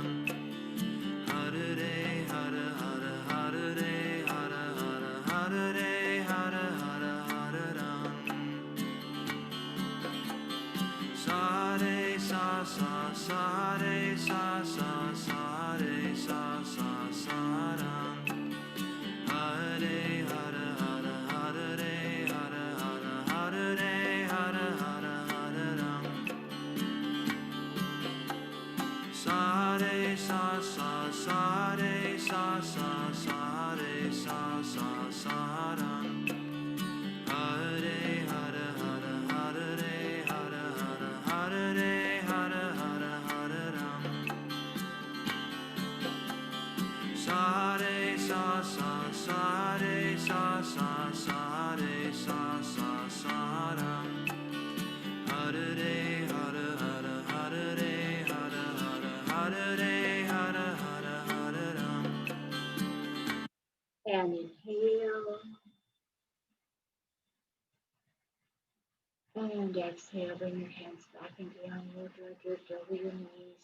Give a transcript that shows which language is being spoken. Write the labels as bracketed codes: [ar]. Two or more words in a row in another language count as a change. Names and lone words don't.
[sa] Hare Hare Hare Hare Hare Hare Hare Hare Hare Hare Ram. Sa re sa re sa re sa ram. Hare Hare Hare Hare Hare Hare Hare Hare Hare Hare Ram. Sa re sa re sa re sa ram. Hare Hare Hare Hare Hare Hare Hare Hare Hare Hare Ram. Sa re sa re sa re sa ram. Hare Hare Hare Hare Hare Hare Hare Hare Hare Hare Ram. [en] And inhale. And exhale, bring your hands back into the mudra, drift over your knees.